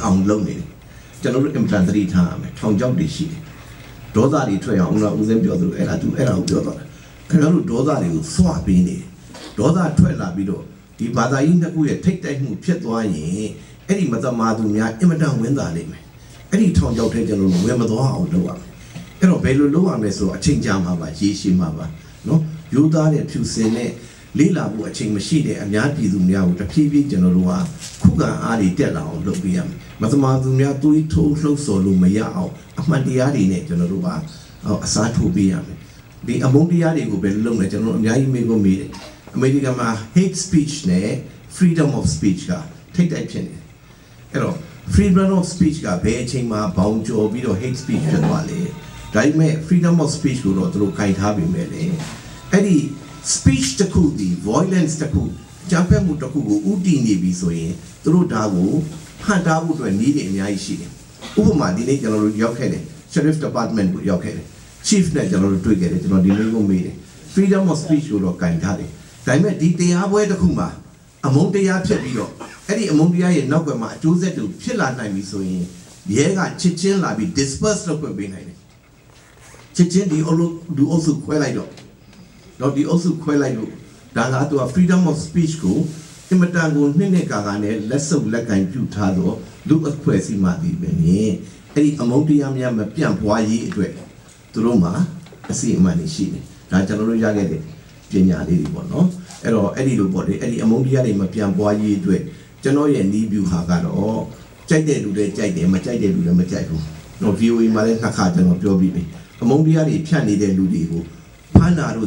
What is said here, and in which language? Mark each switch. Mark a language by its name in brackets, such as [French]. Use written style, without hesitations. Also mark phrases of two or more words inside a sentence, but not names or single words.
[Burmese] အောင်လုပ်နေတယ်ကျွန်တော်တို့အင်တာသတိထားရမယ်ထောင်ချောက်တွေရှိတယ်ဒေါသတွေထွက်အောင်ဦးစင်းပြောသလိုအဲ့ဒါကိုပြောတော့ခင်ဗျားတို့ဒေါသတွေကိုစွာပေးနေဒေါသထွက်လာပြီးတော့ဒီဘာသာရေးနှစ်ခုရဲ့ထိတ်တိုက်မှုဖြစ်သွားရင်အဲ့ဒီမသမာသူများအင်မတန်ဝင်သာနေမယ်အဲ့ဒီထောင်ချောက်ထဲကျွန်တော်တို့ဝင်မသွားအောင်လုပ်ရမယ်အဲ့တော့ဘယ်လိုလုပ်ရမလဲဆိုတော့အချိန်ကြာမှာပါရေးရှိမှာပါနော်ယူသားတဲ့ဖြူစင်တဲ့လေးလာဖို့အချိန်မရှိတဲ့အများပြည်သူများကိုတဖြည်းဖြည်းကျွန်တော်တို့ကခုခံအားတွေ တက်လာအောင်လုပ်ပေးရမယ်မသမာသူများတွေးထိုးလှုပ်ဆော်လို့မရအောင်အမှန်တရားတွေနဲ့ကျွန်တော်တို့ကအစားထိုးပေးရမယ်ဒီအမုန်းတရားတွေကိုပဲလုပ်နေကျွန်တော်တို့အများကြီးမေးဖို့မေးတယ်အမေရိကန်မှာ [English] hate speech [Burmese] နဲ့ [English] freedom of [Burmese] speech ကထိတ်တိုက်ဖြစ်နေတယ်အဲ့တော့ [English] freedom of speech [Burmese] ကဘယ်အချိန်မှာဘောင်ကျော်ပြီးတော့ [English] hate speech [Burmese] ဖြစ်သွားလဲဒါပေမဲ့ [English] freedom of speech [Burmese] ကိုတော့သူတို့ခိုင်ထားပြီး မယ်လေအဲ့ဒီ speech တခုဒီ violence တခုကြမ်းဖက်မှုတခုကိုဥတည်နေပြီဆိုရင်သူတို့ဒါကိုဟန်တာ ဖို့အတွက်နည်းတွေအများကြီးရှိတယ်ဥပမာဒီနေ့ကျွန်တော်တို့ရောက်ခဲ့တယ် [English] sheriff department [Burmese] ကိုရောက်ခဲ့တယ် chief နဲ့ကျွန်တော်တို့တွေ့ခဲ့တယ်ကျွန်တော်ဒီနေ့ကိုမေးတယ် [English] freedom of speech [Burmese] ကိုတော့ခိုင်ထားတယ်ဒါပေမဲ့ဒီတရားပွဲတစ်ခုမှာအမုန်းတရားဖြစ်ပြီးတော့အဲ့ဒီအမုန်းတရားရဲ့နောက်ွယ်မှာအကျိုးဆက်တွေဖြစ်လာနိုင်ပြီဆိုရင်ရဲကချစ်ချင်းလာပြီး disperse လုပ်ပေးနိုင်တယ်ချစ်ချင်းဒီအုပ်စုခွဲလိုက်တော့ဒီအုပ် စုခွဲလိုက်လို့ဒါကသူက [English] freedom of speech [Burmese] ကိုအင်မတန်ကိုနှစ်ကာနဲ့လက်စုပ်လက်ကင်ပြုထားတော့လူအဖွဲ့အစည်းမှဒီပဲနေအဲ့ဒီအမုန်းတရားများမပြန့်ပွားရေးအတွက်သူတို့မှာအစီအမံတွေရှိတယ်ဒါကျွန်တော်တို့ရခဲ့တဲ့ပညာလေးတွေပေါ့နော်အဲ့တော့အဲ့ဒီလိုပေါ့လေအဲ့ဒီအမုန်းတရားတွေမပြန့်ပွားရေးအတွက်ကျွန်တော်ရဲ့နီးဗျူဟာကတော့ကြိုက်တဲ့လူတွေကြိုက်တယ်မကြိုက်တဲ့လူတွေမကြိုက်ဘူးနော် VOA မှာလည်းနှစ်ခါကျွန်တော်ပြောပြီးပြီအမုန်းတရားတွေဖြန့်နေတဲ့လူတွေကိုဖမ်းတာတို့